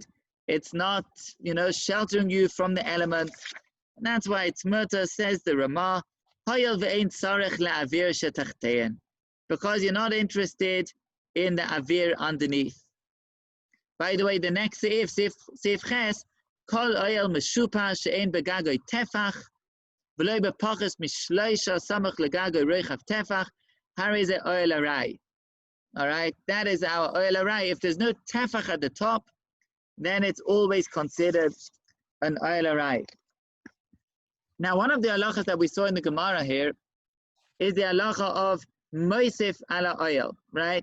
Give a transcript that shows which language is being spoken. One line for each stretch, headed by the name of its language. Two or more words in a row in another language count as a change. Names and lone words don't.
English: It's not, sheltering you from the elements. And that's why it's mutter, says the Ramah, because you're not interested in the avir underneath. By the way, the next seif ches,
Hebrew: כל אהל משופע שאין בגגו טפח ולא בפחות משלשה סמוך לגגו רחבו טפח הרי זה אהל עראי.
English: All right, that is our
Hebrew: אהל עראי.
English: If there's no tefach at the top, then it's always considered an
Hebrew: אהל עראי.
English: Now, one of the halachas that we saw in the Gemora here is the halacha of
Hebrew: מוסיף על אהל,
English: right?